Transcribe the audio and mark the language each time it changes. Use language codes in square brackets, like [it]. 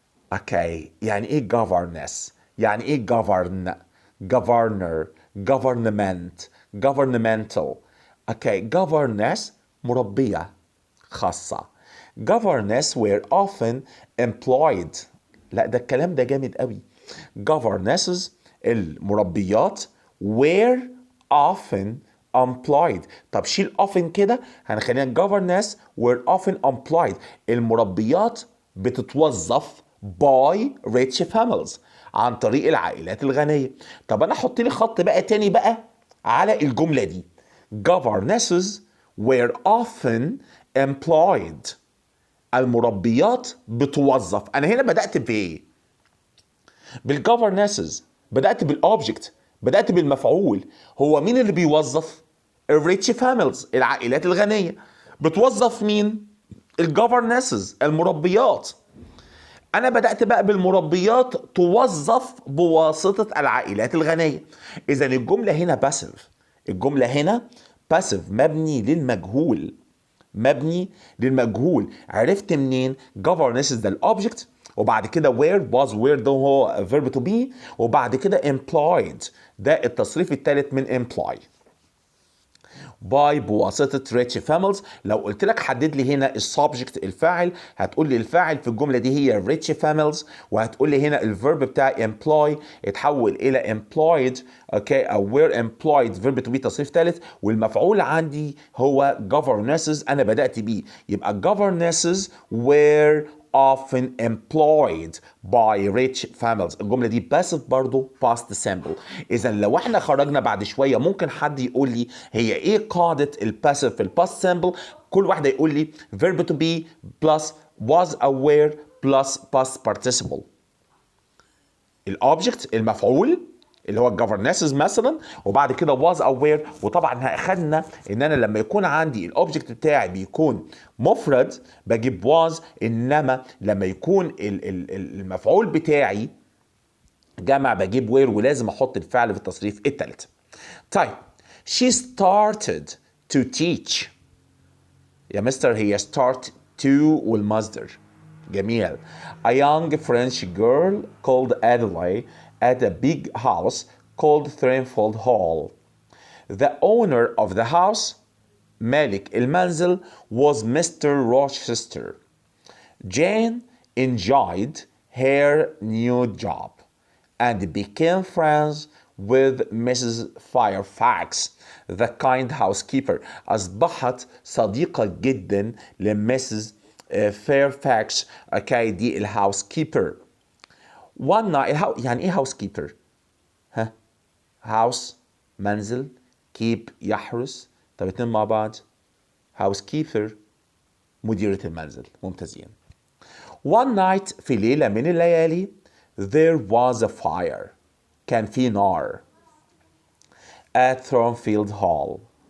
[en] Okay، [ar] يعني إيه [en] governess؟ يعني إيه govern؟ governor، government، governmental. [ar] Okay، governess مربية خاصة. [en] governess were often employed. [ar] لا ده الكلام ده جامد قوي. [en] governesses [ar] المربيات [en] were often employed. [ar] طب شيل [en] often [ar] كده، هنخلينا [en] governess were often employed. [ar] المربيات بتتوظف [en] by rich families، [ar] عن طريق العائلات الغنية. طب انا احط لي خط بقى تاني بقى على الجملة دي. [en] governesses were often employed. [ar] المربيات بتوظف. انا هنا بدأت بايه؟ بالgovernesses، بدأت بالobject، بدأت بالمفعول. هو مين اللي بيوظف؟ الريتش فاميلز، العائلات الغنية. بتوظف مين؟ الgovernesses، المربيات. أنا بدأت بقى بالمربيات توظف بواسطة العائلات الغنية. إذا الجملة هنا باسيف. الجملة هنا باسيف مبني للمجهول. مبني للمجهول. عرفت منين؟ governesses ده الأوبجكت، وبعد كده where was where ده هو verb to be، وبعد كده employed ده التصريف الثالث من employ. باي بواسطة [en] rich families. [ar] لو قلت لك حدد لي هنا السبجكت الفاعل، هتقول لي الفاعل في الجملة دي هي rich families، وهتقول لي هنا الفيرب بتاع employ اتحول إلى employed. اوكي، أو [en] were employed verb to be [ar] تصريف ثالث، والمفعول عندي هو governesses أنا بدأت بيه. [en] يبقى governesses were often employed by rich families. [ar] الجملة دي passive برضو [en] past simple. [ar] إذا لو احنا خرجنا بعد شوية ممكن حد يقول لي هي إيه قاعدة الباسيف في الباست simple؟ كل واحدة يقول لي [en] verb to be plus was aware plus past participle. [ar] الاوبجكت المفعول اللي هو الجفرنسز مثلا، وبعد كده was aware. وطبعا اخدنا ان انا لما يكون عندي الاوبجكت بتاعي بيكون مفرد بجيب was، انما لما يكون المفعول بتاعي جمع بجيب where، ولازم احط الفعل في التصريف الثالث. [en] طيب she started to teach. [ar] يا مستر هي start to والمصدر. جميل. [en] A young French girl called Adelaide at a big house called Threnfold Hall. The owner of the house, [ar] مالك المنزل, [en] was Mr. Rochester. Jane enjoyed her new job and became friends with Mrs. Fairfax, the kind housekeeper. [ar] أصبحت صديقة جدا لمسز فيرفاكس. اوكي دي الهاوس كيبر. [en] one night [ar] يعني ايه هاوس كيبر؟ ها هاوس منزل، كيب يحرس، طب اتنين مع بعض هاوس كيبر مديرة المنزل. ممتازين. [en] one night [ar] في ليلة من الليالي [en] there was a fire. [ar] كان في نار at Thornfield Hall.